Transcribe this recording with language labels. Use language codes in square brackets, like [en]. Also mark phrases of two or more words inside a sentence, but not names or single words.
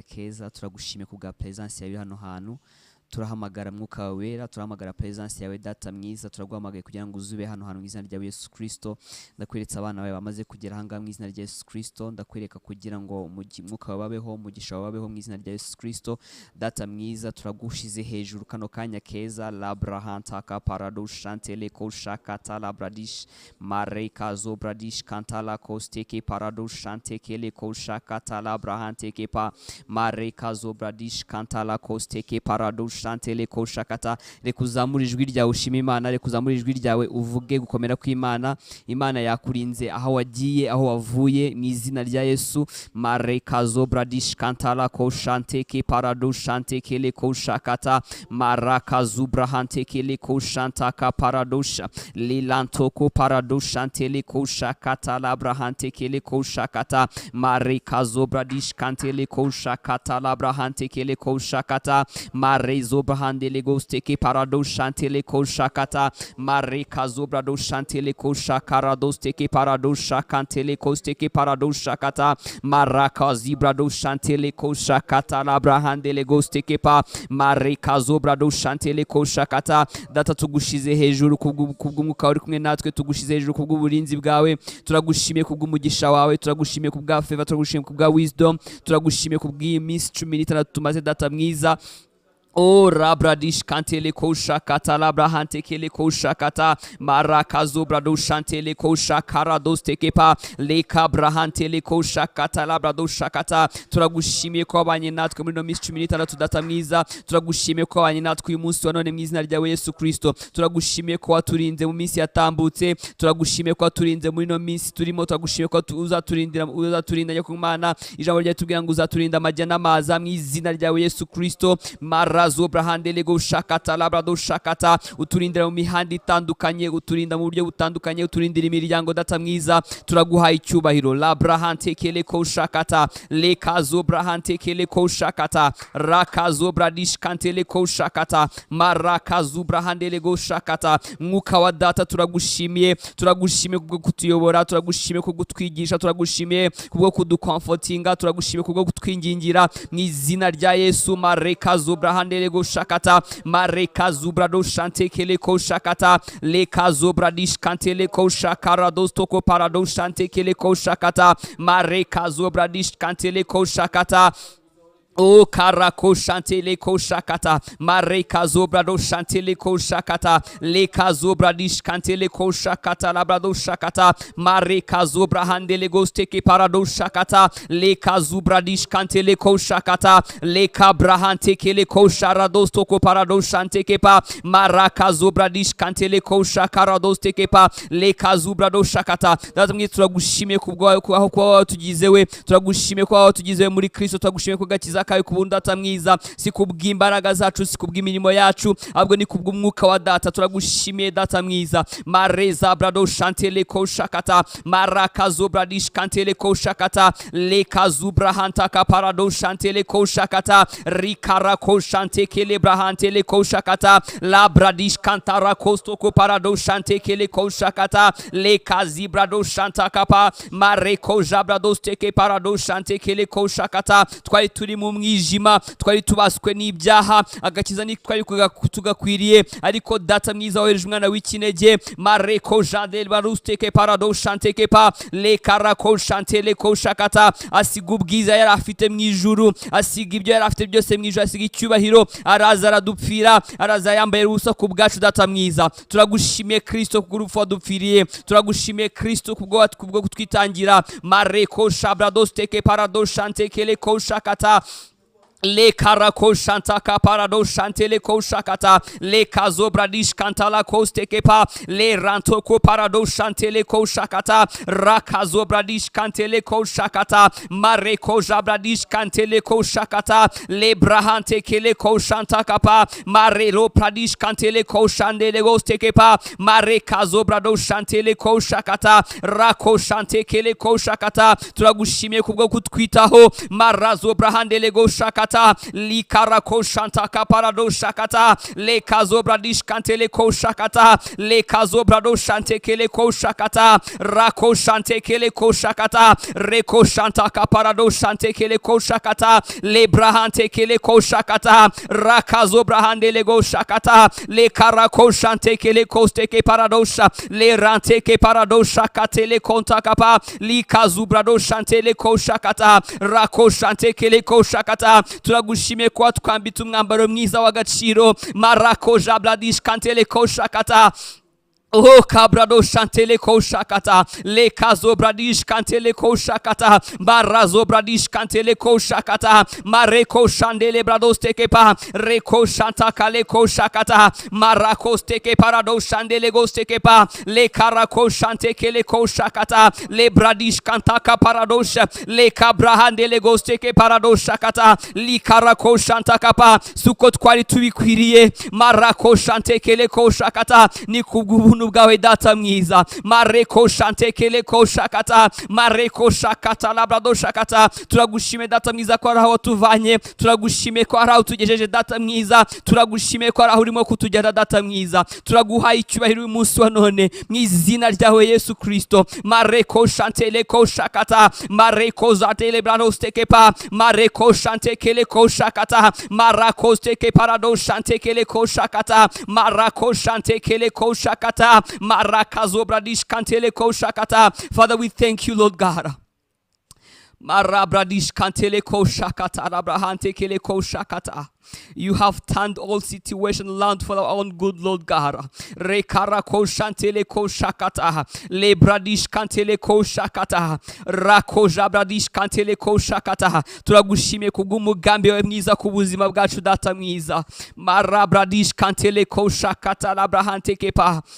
[rw] keza, turagushimiye ku bwa presence yawe hano hantu. Turahamagara Mwuka wawe Wera, turahamagara presence yawe, Data mwiza, turaguhamagaye kugira ngo uzube hano hantu mu izina rya Yesu Kristo. Ndakweretse abana bawe bamaze kugera aha ngaha mu izina rya Yesu Kristo. Ndakwereka kugira ngo umugi-, Mwuka wawe abeho, umugisha wawe abeho mu izina rya Yesu Kristo. Data mwiza, turagushize hejuru kano kanya keza. Labra hantaka parado shantele ko shakata labradish. Mareka zobradish kantala kosteke parado shanteke le ko shakata labrahanteke pa. Mareka zobradish kantala kosteke parado shantele ko shakata. Reka uzamure ijwi ryawe ushime Imana, reka uzamure ijwi ryawe uvuge gukomera kw'Imana. Imana yakurinze aho wagiye, aho wavuye, mu izina rya Yesu. Mareka zobradish kantala ko shanteke parado shanteke le ko shakata. Maraka zubrahante kele ko shantaka paradosha. Lilanto ko paradosha ntele ko shakata labrahante kele ko shakata. Mareka zobradish kantele ko shakata labrahante kele ko shakata. Mare zobrahande le goste ke paradosha ntele ko shakata. Mareka zobradosha ntele ko shakara doste ke paradosha kantele koste ke paradosha kata. Maraka zibradosha ntele ko shakata labrahande le goste ke pa. Mareka zobradosha ntele ko shakata. Data, tugushize hejuru kubw'u-, kubw'umwuka uri kumwe natwe, tugushize hejuru kubw'uburinzi bwawe. Turagushimiye kubw'umugisha wawe, turagushimiye kubwa favor, turagushimiye kubwa wisdom, turagushimiye kubw'iyi minsi cumi n'itandatu tumaze, Data mwiza. Oh, rabradish kantele ko shakata, labrahante kele ko shakata, marakazo brado shantele ko shakara doste kepa, leka brahante le ko shakata, labrado shakata. Turagushimiye ko wabanye natwe muri ino minsi cumi n'itandatu, Data mwiza. Turagushimiye ko wabanye natwe uyu munsi wa none mu izina ryawe Yesu Kristo. Turagushimiye ko waturinze mu minsi yatambutse, turagushimiye ko waturinze muri ino minsi turimo, turagushimiye ko tu-, uzaturindira, uzaturinda Nyakumana. Ijambo ryawe tubwira ngo uzaturinda amajya n'amaza mu izina ryawe Yesu Kristo. Marazo brahande lego shakata, labrado shakata. Uturindira mu mihanda itandukanye, uturinda mu buryo butandukanye, uturindira imiryango, Data mwiza. Turaguhaye icyubahiro. Labrahante kele ko shakata, lekazo brahante kele ko shakata, rakazo bradish kante le ko shakata, marakazo brahande lego shakata. Mwuka wa Data, turagushimiye, turagushimiye kubwo kutuyobora, turagushimiye kubwo kutwigisha, turagushimiye kubwo kudukomfortinga, turagushimiye kubwo kutwingingira mu izina rya Yesu. Mareka zobra handele go shakata, mareka zubra do shante kele ko shakata, leka zobra dish kante le ko shakara do stoko para do shante kele ko shakata, mareka zobra dish kante le ko shakata. O karako shantele ko shakata, mareka zobra do shantele ko shakata, leka zobra dish kantele ko shakata, labra do shakata, mareka zobra handele go steke para do shakata, leka zobra dish kantele ko shakata, leka brahante kele ko shara do stoko para do shante ke pa, maraka zobra dish kantele ko shakara do steke pa, leka zobra do shakata. Data mwiza, turagushimiye kubwa-, ku-, aho kuba watugize we, turagushimiye kuba watugize we muri Kristo, turagushimiye ku gakiza kawe ku buntu, Data mwiza, si ku bw'imbaraga zacu, si ku bw'imirimo yacu, ahubwo ni ku bw'umwuka wa Data. Turagushimiye, Data mwiza. Mareza brado shantele ko shakata, maraka zobra dish kantele ko shakata, leka zubra hanta ka parado shantele ko shakata, rikara ko shante kele brahantele ko shakata, la bradish kantara kosto ko parado shante kele ko shakata, leka zibra do shanta kapa, mareko jabra do steke parado shante kele ko shakata. Twari turi mu mwijima, twari tubaswe n'ibyaha, agakiza ni twari kuga-, tugakwiriye, ariko Data mwiza wohereje umwana w'ikinege, mareko jadel barusteke parado shante kepa, le karako shante le ko shakata, asiga ubwiza yari afite mu ijuru, asiga ibyo yari afite byose mu ijuru, asiga icyubahiro, araza aradupfira, araza yambaye ubusa ku bwacu, Data mwiza. Turagushimiye Kristo kubwo urupfu wadupfiriye, turagushimiye Kristo kubwo wat-, kubwo kutwitangira. Mareko shabra do steke parado shante kele ko shakata. Le karako shanta kaparado shante le ko shakata, le kazo bradish kanta la koste kepa, le ranto ko parado shante le ko shakata, rakazo bradish kante le ko shakata, mareko jabradish kante le ko shakata, le brahante ke le ko shanta kapa, mare lo pradish kante le ko shande le goste kepa, mare kazo brado shante le ko shakata, rako shante ke le ko shakata. Turagushimiye kubwo kutwitaho, marazo brahande le go shakata, li karako shanta kaparado shakata, le kazo bradish kante le ko shakata, Le kazo brado shante kele ko shakata. Rako shante kele ko shakata. Reko shanta kaparado shante kele ko shakata. Le brahante kele ko shakata. Rakazo brahande le go shakata. Le karako shante kele ko steke paradosha. Le rante ke paradosha katele konta kapa. Li kazu brado shante le ko shakata. Rako shante kele ko shakata. Turagushime kwa twambitse umwambaro mwiza w'agaciro. Marako jabladish kante le ko shakata. Oh, kabrado shantele ko shakata. Le kazo bradish kantele ko shakata. Barazo bradish kantele ko shakata. Mareko shandele brado steke pa. Reko shanta kale ko shakata. Marako steke parado shandele go steke pa. Le karako shante kele ko shakata. Le bradish kanta ka paradosha. Le kabrahandele go steke parado shakata. Li karako shanta kapa. Suko twari tubikwiriye. Marako shante kele ko shakata. Ni kubw'ubuntu bwawe data mwiza. Mareko shante kele ko shakata. Mareko shakata labrado shakata. Turagushime data mwiza ko ari aho watuvanye. Turagushime ko ari aho utugejeje data mwiza. Turagushime ko ari aho urimo kutugera data mwiza. Turaguhaye icyubahiro uyu munsi wa none. Mu izina ryawe Yesu Kristo. Mareko shante leko shakata. Mareko zate lebrano stekepa. Mareko shante kele ko shakata. Marako steke parado shante kele ko shakata. Marako shante kele ko shakata. Maraka zobradish kantele ko shakata. [en] Father, we thank you, Lord God. Marabradish kantele ko shakata, rabrahante kele ko shakata. You have turned all situation around for our own good, Lord God. Rekara ko shantele ko shakata. Lebradish kantele ko shakata. Rako jabradish kantele ko shakata. [rw] Turagushimiye kubw'umugambi wawe mwiza ku buzima bwacu, data mwiza. Marabradish kantele ko shakata, labrahante kepa.